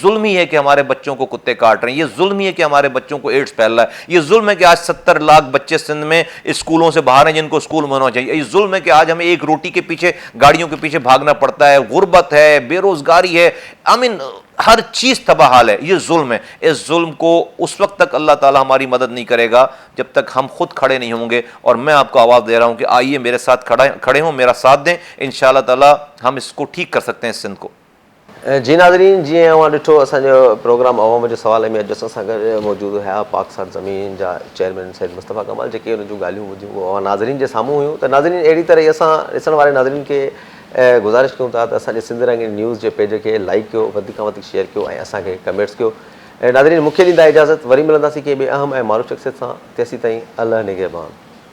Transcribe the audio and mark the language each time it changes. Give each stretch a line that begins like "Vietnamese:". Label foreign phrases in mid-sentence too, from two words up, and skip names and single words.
Urdu: ظلم ہی ہے کہ ہمارے بچوں کو کتے کاٹ رہے ہیں, یہ ظلم ہی ہے کہ ہمارے بچوں کو ایڈز پھیل رہا ہے, یہ ظلم ہے کہ آج 70 لاکھ بچے سندھ میں اسکولوں سے باہر ہیں جن کو اسکول میں ہونا چاہیے, یہ ظلم ہے کہ آج ہمیں ایک روٹی کے پیچھے گاڑیوں کے پیچھے بھاگنا پڑتا ہے, غربت ہے, بے روزگاری ہے, ہر چیز تباہ حال ہے. یہ ظلم ہے. اس ظلم کو اس وقت تک اللہ تعالیٰ ہماری مدد نہیں کرے گا جب تک ہم خود کھڑے نہیں ہوں گے. اور میں آپ کو آواز دے رہا ہوں کہ آئیے میرے ساتھ کھڑے ہوں, میرا ساتھ دیں, انشاءاللہ تعالیٰ ہم اس کو ٹھیک کر سکتے ہیں اس سندھ کو.
Sindhi: جی ناظرین, جی اواں ڈٹھو اسانجو پروگرام عوام جو سوال میں اج اساں گॾु موجود ہے پاک سر زمین جا چیئرمین سید مصطفیٰ کمال जेके उन जूं ॻाल्हियूं ॿुधियूं उहो नाज़रीन जे साम्हूं हुयूं. त नाज़रीन अहिड़ी तरह असां ॾिसण वारे नाज़रीन खे गुज़ारिश कयूं था त असांजे सिंध रंगीन न्यूज़ जे पेज खे लाइक कयो, वधीक खां वधीक शेयर कयो ऐं असांखे कमेंट्स कयो. नाज़रीन मूंखे ॾींदा इजाज़त, वरी मिलंदासीं के ॿिए अहम ऐं मारूफ़ शख़्सियत सां. तेसीं ताईं अल्लाह निगहबान.